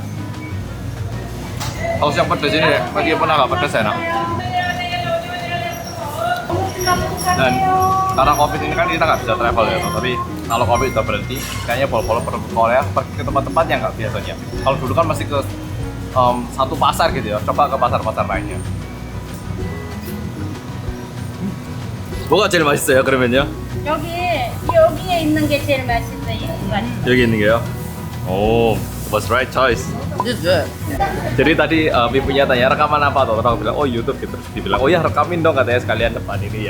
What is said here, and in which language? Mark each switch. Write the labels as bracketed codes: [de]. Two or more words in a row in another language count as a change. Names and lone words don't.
[id] Saus yang pedas ini deh, meskipun agak pedas enak. Dan karena COVID ini kan kita nggak bisa travel ya, tapi kalau COVID udah berhenti, kayaknya pol-pol Korea pergi ke tempat-tempat yang nggak biasanya. Kalau dulu kan masih ke satu pasar gitu ya, coba ke pasar-pasar lainnya. [ko] 뭐가 제일 맛있어요 그러면요? 여기에 있는 게 제일 맛있어요. 이 공간에. 여기 있는 게요? 오, [en] was right choice. [id] Jadi tadi ibunya tanya rekaman apa tuh, orang bilang oh YouTube gitu, terus dibilang oh ya rekamin dong katanya sekalian depan ini ya.